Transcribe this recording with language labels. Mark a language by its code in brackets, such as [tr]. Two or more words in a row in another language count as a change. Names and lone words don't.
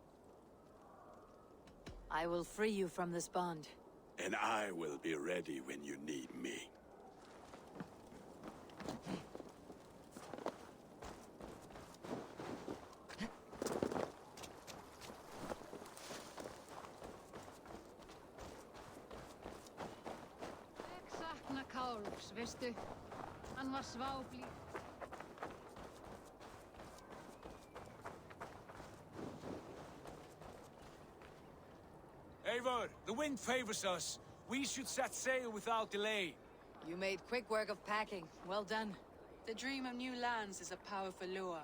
[en] I will free you from this bond. And I will be ready when you need me. [is] Ég sakna Kálfs, veistu? Hann var sváblíð. [en] Eivor, the wind favors us. We should set sail without delay. You made quick work of packing. Well done. The dream of new lands is a powerful lure.